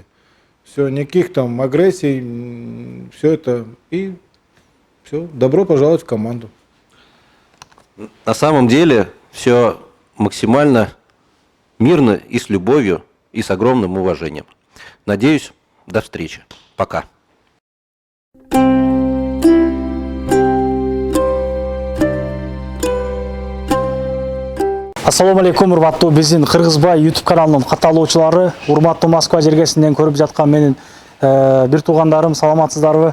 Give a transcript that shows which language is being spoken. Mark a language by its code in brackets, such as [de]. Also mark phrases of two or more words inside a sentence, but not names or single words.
[ru] Все, никаких там агрессий, все это. И все, добро пожаловать в команду. На самом деле все максимально мирно и с любовью, и с огромным уважением. Надеюсь, до встречи. Пока. [ar] السلام عليكم, [ky] урматтуу биздин Кыргызбай YouTube каналынын катталуучулары, урматтуу Москва жергесинен көрүп жаткан менин бир туугандарым, саламатсыздарбы?